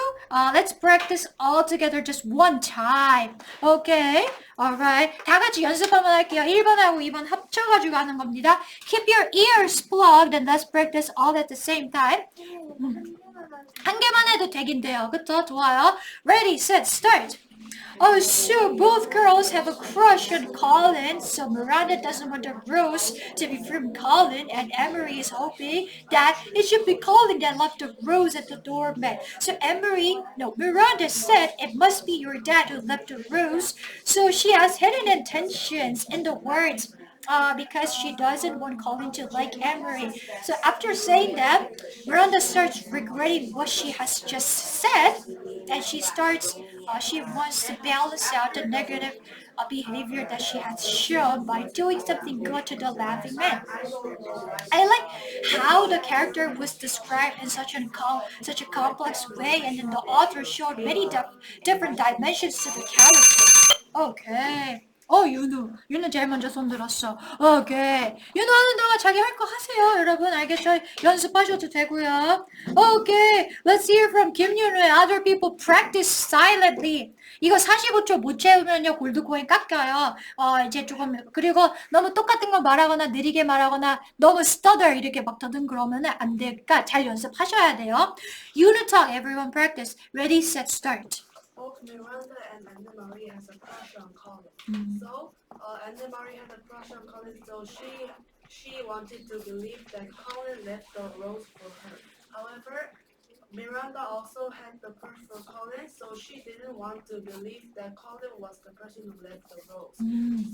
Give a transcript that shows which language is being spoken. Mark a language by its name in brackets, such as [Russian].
[English] Let's practice all together just one time. Okay? Alright. [Korean] 다 같이 연습 한번 할게요. 1번하고 2번 합쳐가지고 하는 겁니다. [English] Keep your ears plugged and let's practice all at the same time. [Korean] 한 개만 해도 되긴데요. 그쵸? 좋아요. [English] Ready, set, start. Oh, so both girls have a crush on Colin, so Miranda doesn't want the rose to be from Colin, and Emery is hoping that it should be Colin that left the rose at the doormat. So Miranda said it must be your dad who left the rose, so she has hidden intentions in the words. because she doesn't want Colin to like Anne-Marie. So after saying that, Miranda starts regretting what she has just said, and she wants to balance out the negative behavior that she has shown by doing something good to the laughing man. I like how the character was described in such a complex way, and then the author showed many different dimensions to the character. Okay. [Korean] 윤우 제일 먼저 손 들었어. 오케이. 윤우 하는 동안 자기 할 거 하세요, 여러분. 알겠죠? 연습하셔도 되고요. Okay. [English] Let's hear from 김윤우 and other people practice silently. [Korean] 이거 45초 못 채우면요, 골드코인 깎여요. 이제 조금, 그리고 너무 똑같은 거 말하거나 느리게 말하거나 너무 stutter 이렇게 막 더듬 그러면은 안 되니까 잘 연습하셔야 돼요. [English] Unit talk, everyone practice. Ready, set, start. Both Miranda and Anne-Marie has a crush on Colin. So, Anne-Marie had a crush on Colin, so she wanted to believe that Colin left the rose for her. However, Miranda also had the crush for Colin, so she didn't want to believe that Colin was the person who left the rose.